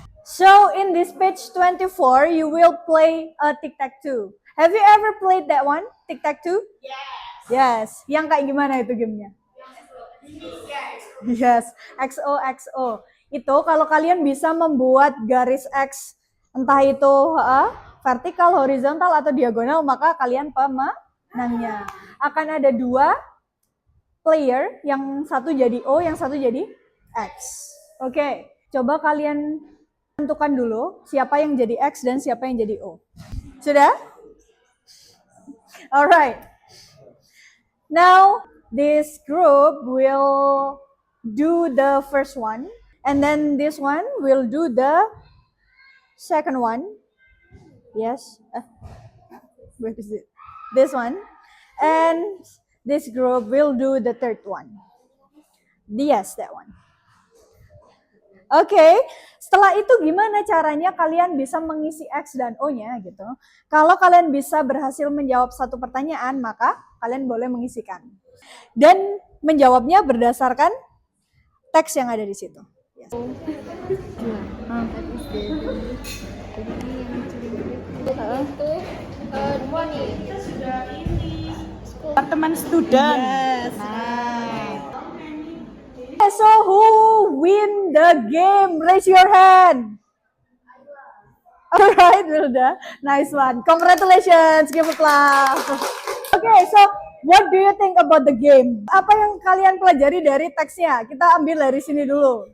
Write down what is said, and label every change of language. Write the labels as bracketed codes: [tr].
[en] So in this page 24, you will play a tic-tac-toe. Have you ever played that one, tic-tac-toe? Yes. [id] Yes, yang kayak gimana itu gamenya? Yes, XOXO. Itu kalau kalian bisa membuat garis X, entah itu vertikal, horizontal, atau diagonal, maka kalian pemenangnya. Akan ada 2 player, yang satu jadi O, yang satu jadi X. Oke, coba kalian tentukan dulu siapa yang jadi X dan siapa yang jadi O. Sudah? Alright. [en] Now, this group will do the first one, and then this one will do the second one. Yes. Where is it? This one. And this group will do the third one. Yes, that one. [id] Oke, setelah itu gimana caranya kalian bisa mengisi X dan O-nya gitu. Kalau kalian bisa berhasil menjawab satu pertanyaan, maka kalian boleh mengisikan. Dan menjawabnya berdasarkan teks yang ada di situ. [en] Yes. [id] Teman student. [en] Yes. So who win the game? Raise your hand. Alright, Wilda. Nice one. Congratulations. Give applause. Okay, so what do you think about the game? [id] Apa yang kalian pelajari dari teksnya? Kita ambil dari sini dulu.